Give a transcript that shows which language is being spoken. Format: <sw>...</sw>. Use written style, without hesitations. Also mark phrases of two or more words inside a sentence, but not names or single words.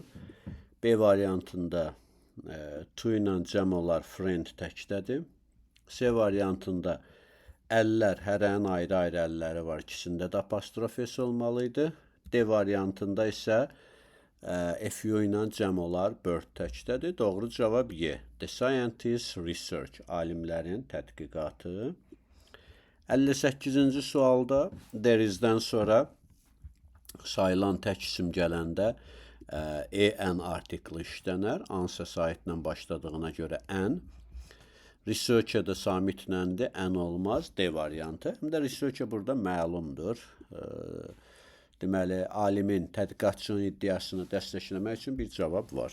<az>B variantında to ilə cəm olar friend təkdədir. C variantında əllər, hərənin ayrı-ayrı əlləri var, ikisində də apostrof S olmalıydı. D variantında isə FU ilə cəm olar bird təkdədir. Doğru cavab Y.</az> <en>The scientist research,</en> <az>alimlərin tədqiqatı. 58-ci sualda</az> <en>there is-</en> <az>dən sonra sayılan tək isim gələndə EN artiklı işlənər. Answer saitlə başladığına görə N. Research-də samitləndi, N olmaz, D variantı. Həm də research burada məlumdur. Deməli, alimin, tədqiqatçının iddiasını dəstəkləmək üçün bir cavab var.</az>